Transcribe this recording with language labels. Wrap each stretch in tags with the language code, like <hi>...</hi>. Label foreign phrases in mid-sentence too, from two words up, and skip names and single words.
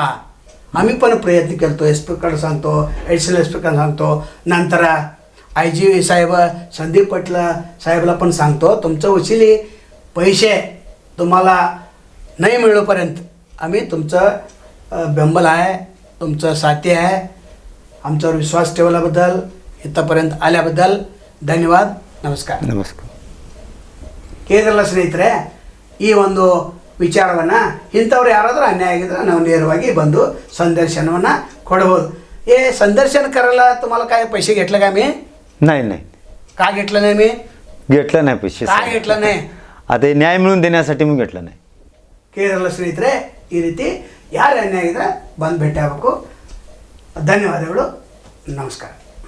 <mr>आम्ही पण प्रयत्न करतो, एसपीकडे सांगतो, ॲडिशनल एसपीकडे सांगतो, नंतर IG साहेब संदीप पाटील साहेबला पण सांगतो. तुमचं वशिले पैसे तुम्हाला नाही मिळोपर्यंत आम्ही तुमचं बेंबल आहे, तुमचं साथी आहे. आमच्यावर विश्वास ठेवल्याबद्दल, इथंपर्यंत आल्याबद्दल ಧನ್ಯವಾದ.</mr> <kn>ನಮಸ್ಕಾರ. ಕೇಳಿದ್ರಲ್ಲ ಸ್ನೇಹಿತರೆ, ಈ ಒಂದು ವಿಚಾರವನ್ನು ಇಂಥವ್ರು ಯಾರಾದರೂ ಅನ್ಯಾಯ ಆಗಿದ್ರೆ ನಾವು ನೇರವಾಗಿ ಬಂದು संदर्शनವನ್ನು ಕೊಡ್ಬೋದು.</kn> <mr>संदर्शन करायला तुम्हाला काय पैसे घेतले का मी? नाही. का घेतलं नाही मी? घेतलं नाही पैसे. काय घेतलं नाही? आता न्याय मिळून देण्यासाठी मी घेतलं नाही.</mr> <kn>ಕೇಳಿದ್ರಲ್ಲ ಸ್ನೇಹಿತರೆ, ಈ ರೀತಿ ಯಾರು ಅನ್ಯಾಯ ಆಗಿದ್ರೆ ಬಂದು ಭೇಟಿ ಆಗಬೇಕು. ಧನ್ಯವಾದಗಳು. ನಮಸ್ಕಾರ.</kn>